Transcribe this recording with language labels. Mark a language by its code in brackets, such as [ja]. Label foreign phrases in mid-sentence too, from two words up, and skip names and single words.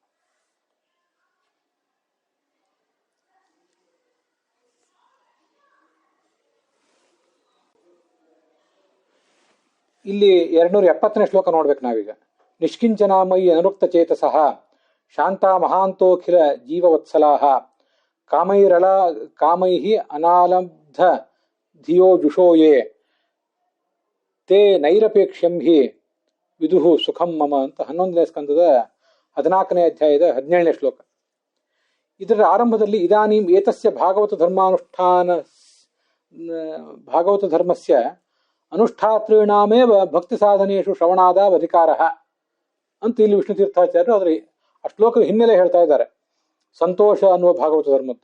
[kn] ಇಲ್ಲಿ 270ನೇ ಶ್ಲೋಕ ನೋಡ್ಬೇಕು ನಾವೀಗ. [sa] ನಿಷ್ಕಿಂಚನಾಮಯಿ ಅನುರುಕ್ತ ಚೇತಸಃ ಶಾಂತ ಮಹಾಂತೋಖಿಲ ಜೀವವತ್ಸಲಾಹ ಕಾಮೈಃ ಅನಾಲಬ್ಧ ಧಿಯೋ ಜುಷೋಯೇ ತೇ ನೈರಪೇಕ್ಷ್ಯಂ ಹಿ ವಿದುಹು ಸುಖಂ ಮಮ [kn] ಅಂತ 11ನೇ ಸ್ಕಂದದ 14ನೇ ಅಧ್ಯಾಯದ 17ನೇ ಶ್ಲೋಕ. ಇದರ ಆರಂಭದಲ್ಲಿ [sa] ಇದಾನೀಂ ಏತಸ್ಯ ಭಾಗವತ ಧರ್ಮಸ್ಯ ಅನುಷ್ಠಾತॄಣಾಮೇವ ಭಕ್ತಿ ಸಾಧನೇಶು ಶ್ರವಣಾದಾವ್ ಅಧಿಕಾರಃ [kn] ಅಂತ ಇಲ್ಲಿ ವಿಷ್ಣು ತೀರ್ಥಾಚಾರ್ಯರು ಅದರ ಆ ಶ್ಲೋಕದ ಹಿನ್ನೆಲೆ ಹೇಳ್ತಾ ಇದ್ದಾರೆ ಸಂತೋಷ ಅನ್ನುವ ಭಾಗವತ ಧರ್ಮದ್ದು.